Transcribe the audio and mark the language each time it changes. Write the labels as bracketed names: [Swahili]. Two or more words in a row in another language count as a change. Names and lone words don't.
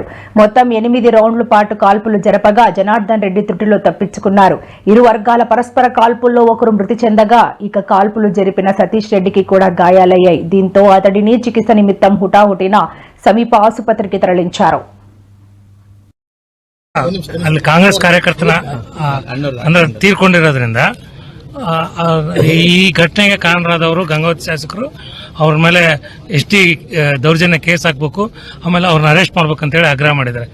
[Telugu] మొత్తం 8 రౌండ్ల పాటు కాల్పులు జరపగా జనార్దన్ రెడ్డి త్రుటిలో తప్పించుకున్నారు. ఇరు వర్గాల పరస్పర కాల్పుల్లో ఒకరు మృతి చెందగా ఇక కాల్పులు జరిపిన సతీష్ రెడ్డికి కూడా గాయాలయ్యాయి. దీంతో అతడిని చికిత్స నిమిత్తం హుటాహుటిన సమీప ఆసుపత్రికి తరలించారు. [Kannada] ಅಲ್ಲಿ ಕಾಂಗ್ರೆಸ್ ಕಾರ್ಯಕರ್ತನ ಅಂದ್ರೆ ತೀರ್ಕೊಂಡಿರೋದ್ರಿಂದ ಈ ಘಟನೆಗೆ ಕಾರಣರಾದವರು ಗಂಗಾವತಿ ಶಾಸಕರು ಅವ್ರ ಮೇಲೆ ಎಸ್ಟಿ ದೌರ್ಜನ್ಯ ಕೇಸ್ ಹಾಕ್ಬೇಕು, ಆಮೇಲೆ ಅವ್ರನ್ನ ಅರೆಸ್ಟ್ ಮಾಡ್ಬೇಕಂತೇಳಿ ಆಗ್ರಹ ಮಾಡಿದ್ದಾರೆ.